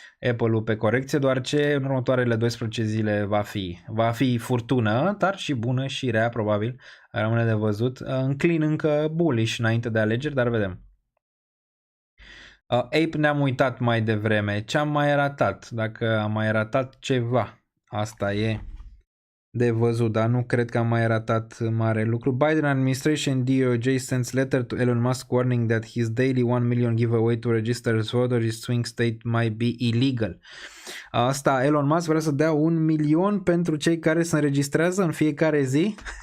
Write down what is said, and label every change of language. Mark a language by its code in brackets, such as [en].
[ro] Apple-ul pe corecție, deoarece în următoarele 12 zile va fi furtună, dar și bună și rea probabil, rămâne de văzut. Înclin încă bullish înainte de alegeri, dar vedem. Ape ne-am uitat mai devreme, ce am mai ratat, dacă am mai ratat ceva, asta e de văzut, dar nu cred că am mai ratat mare lucru. [en] Biden administration DOJ sends letter to Elon Musk warning that his daily 1 million giveaway to register voters in swing state might be illegal. [ro] Asta, Elon Musk vrea să dea 1 milion pentru cei care se înregistrează în fiecare zi.